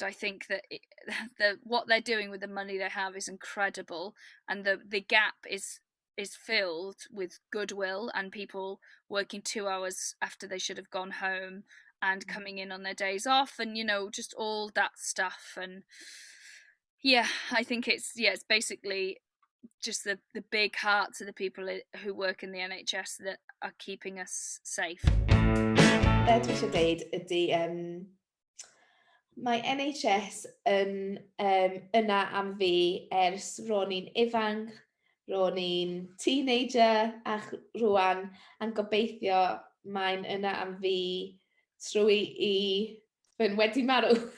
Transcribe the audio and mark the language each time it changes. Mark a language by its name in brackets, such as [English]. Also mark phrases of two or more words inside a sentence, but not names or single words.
[English] I think that what they're doing with the money they have is incredible, and the gap is filled with goodwill and people working 2 hours after they should have gone home and coming in on their days off, and just all that stuff. And yeah, I think it's basically just the big hearts of the people who work in the NHS that are keeping us safe. [Welsh] Dwi eisiau deud ydy, mae NHS yn yna am fi ers ro'n i'n ifanc, ro'n i'n teenager, a rwan, a'n gobeithio mae'n yna am fi trwy i fy'n wedi marw.